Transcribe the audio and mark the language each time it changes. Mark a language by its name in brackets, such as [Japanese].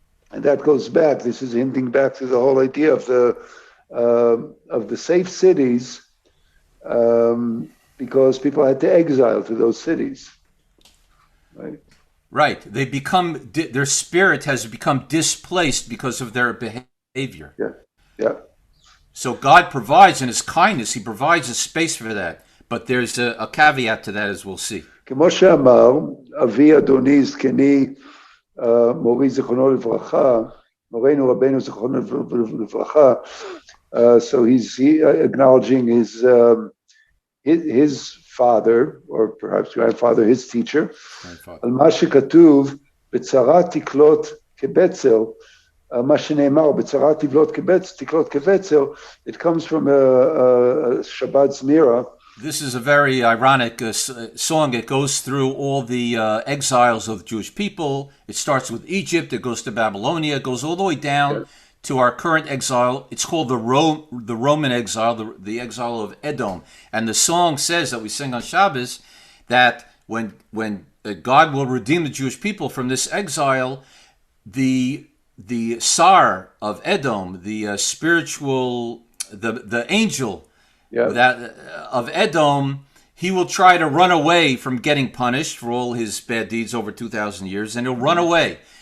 [English] And that goes back, this is hinting back to the whole idea of the safe cities, because people had to exile to those cities. Right? Right. Their spirit has become displaced because of their behavior. Yeah. Yeah. So God provides in His kindness, He provides a space for that. But there's a caveat to that, as we'll see. [Hebrew] כמו שאמר, אבי אדוני זקני מורי זיכרונו לברכה, מורנו רבנו זיכרונו לברכה, [English] so he's acknowledging his father, or perhaps grandfather, his teacher, Grandfather. [Hebrew] על מה שכתוב, בצרה תקלוט כבצר, מה שנאמר, בצרה תקלוט כבצר, [English] it comes from a Shabbat Zmira. This is a very ironic song. It goes through all the exiles of the Jewish people. It starts with Egypt. It goes to Babylonia. It goes all the way down to our current exile. It's called the Roman exile, the exile of Edom. And the song says that we sing on Shabbos that when God will redeem the Jewish people from this exile, the Tsar of Edom, the spiritual, the angel of Edom, he will try to run away from getting punished for all his bad deeds over 2,000 years, and he'll run away.